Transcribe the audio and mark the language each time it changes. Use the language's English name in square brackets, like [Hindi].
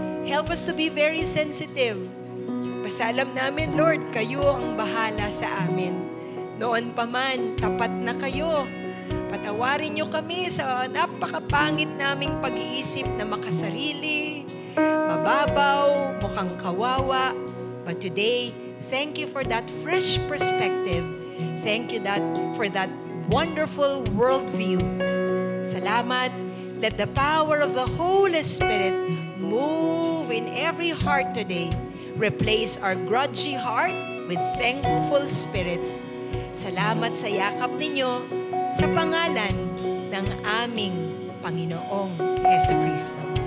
[English] Help us to be very sensitive. [Filipino] Basta alam namin, Lord, kayo ang bahala sa amin. Noon pa man, tapat na kayo. Patawarin niyo kami sa napakapangit naming pag-iisip na makasarili, mababaw, mukhang kawawa. [English] But today, thank you for that fresh perspective. Thank you for that wonderful worldview. Salamat. Let the power of the Holy Spirit move in every heart today. Replace our grudgy heart with thankful spirits. [Filipino] Salamat sa yakap ninyo sa pangalan ng aming Panginoong Jesucristo.